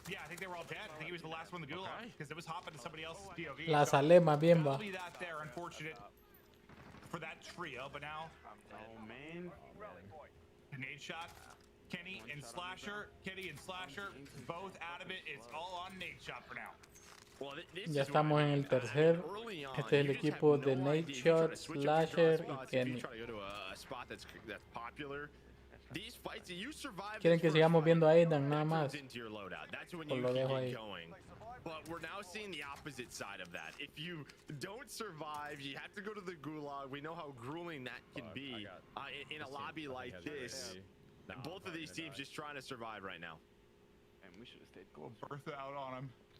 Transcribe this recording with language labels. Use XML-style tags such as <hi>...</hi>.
<en>Yeah, I think they were all dead. I think he was the last one in the gulag because it was hopping to somebody else's POV.</en> <es>La salé más bien, va.</es> <en>That'll be that there. Unfortunate for that trio, but now. Oh man. Nade shot. Kenny and Slasher, both out of it. It's all on Nade shot for now.</en> <es>Ya estamos en el tercer. Este es el equipo de Nade Shot, Slasher y Kenny. Quieren que sigamos viendo a Aidan nada más. Pues lo dejo ahí.</es> <en>But we're now seeing the opposite side of that. If you don't survive, you have to go to the gulag. We know how grueling that can be in a lobby like this. Both of these teams just trying to survive right now. And we should have stayed. Go Bertha out on him.</en>